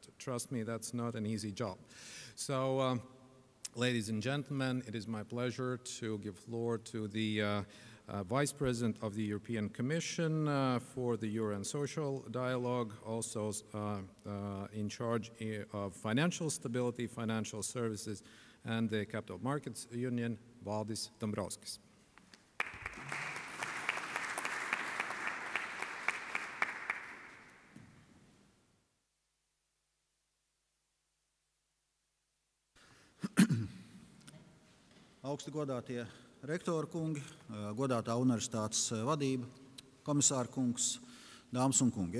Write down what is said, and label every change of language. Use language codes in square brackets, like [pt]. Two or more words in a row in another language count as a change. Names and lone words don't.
[en] Trust me, that's not an easy job. So, ladies and gentlemen, it is my pleasure to give floor to the Vice President of the European Commission for the Euro and Social Dialogue, also in charge of financial stability, financial services, and the Capital Markets Union, Valdis Dombrovskis. [lv] Augsti godātie rektori kungi, godātā universitātes vadība, komisāra kungs, dāmas un kungi.